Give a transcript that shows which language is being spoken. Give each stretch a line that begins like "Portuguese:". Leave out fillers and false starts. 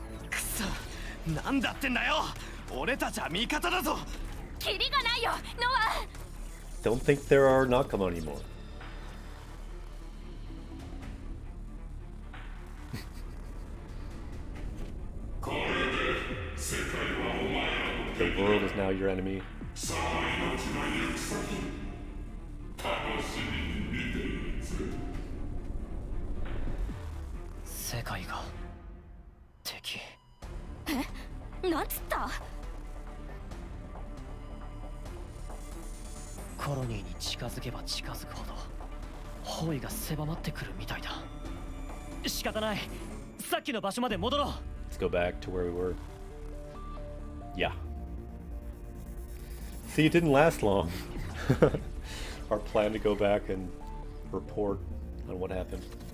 Japanese: くそ、なんだってんだよ。俺たちは味方だぞ。キリがないよ、ノア。
English: Don't think there are
Japanese: Nakama
English: anymore. The world is now your enemy.
Japanese: その命の行く先楽しみに見ているぜ。世界が敵。なんつった？コロニーに近づけば近づくほど包囲が狭まってくるみたいだ。仕方ない。さっきの場所まで戻ろう。
English: Let's go back to where we were. Yeah. See, it didn't last long. Our plan to go back and report on what happened.